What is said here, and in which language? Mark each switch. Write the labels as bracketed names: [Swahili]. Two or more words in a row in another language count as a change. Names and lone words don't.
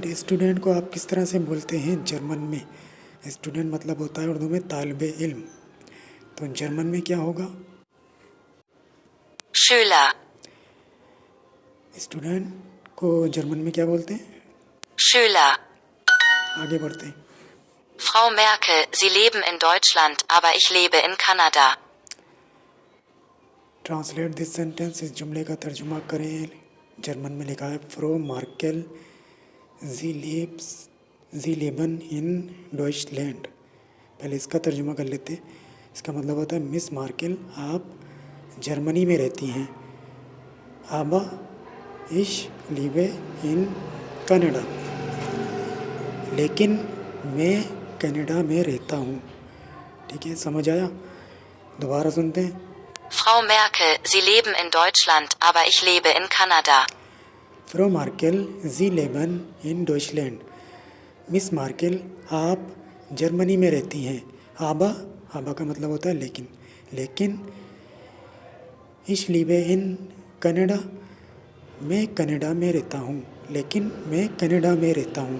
[Hindi] स्टूडेंट को आप किस तरह से बोलते हैं जर्मन में। स्टूडेंट मतलब होता है उर्दू में तालिबे इल्म। तो जर्मन में क्या होगा। [German] Schüler. [Hindi] स्टूडेंट को जर्मन में क्या बोलते हैं। [German] Schüler. [Hindi] आगे बढ़ते हैं। [German] Frau Merkel, Sie leben in Deutschland, aber ich lebe in Kanada. [English] translate this sentence. [Hindi] इस जुमले का तर्जुमा करें। जर्मन में लिखा है, [German] Frau Merkel Sie leben in Deutschland. [Hindi] पहले इसका तर्जुमा कर लेते हैं। इसका मतलब होता है, मिस मार्केल आप जर्मनी में रहती हैं, [German] aber ich lebe in Kanada, [Hindi] लेकिन मैं कनाडा में रहता हूँ। ठीक है, समझ आया। दोबारा सुनते हैं। [German] Frau Merkel, Sie leben in Deutschland, aber ich lebe in Kanada. Frau Merkel Sie leben in Deutschland. [Hindi] मिस मार्केल आप जर्मनी में रहती हैं, आबा का मतलब होता है लेकिन [German] ich lebe in Kanada [Hindi] मैं कनाडा में रहता हूँ, लेकिन मैं कनाडा में रहता हूँ।